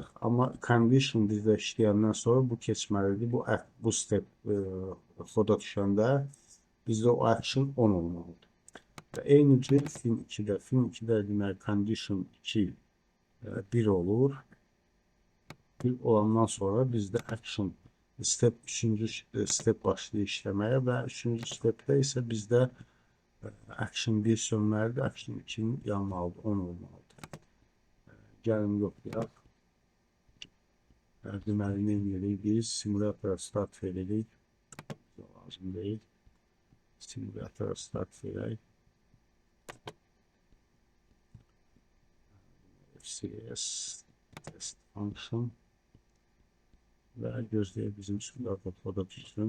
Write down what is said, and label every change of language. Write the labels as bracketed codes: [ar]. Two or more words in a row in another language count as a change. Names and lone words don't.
[az] Amma condition bizdə işləyəndən sonra bu keçməlidir. Bu step xoda düşəndə bizdə o [en] action on [az] olmalıdır. Və eyni cür fin 2-də. Fin 2-də demək condition 2 1 olur. 1 olandan sonra bizdə [en] action step [az] 3-cü step başlayır işləməyə və 3-cü stepdə isə bizdə action 1 sönməlidir. Action 2-nin yanmalıdır, 10 olmalıdır. Gəlin yoxlayaq. Deməli, nə edirik biz? Simulatora start veririk. Lazım deyil. Simulatora start verək. [en] FCS test function [az] və gözləyək bizim simulator koda tutsun.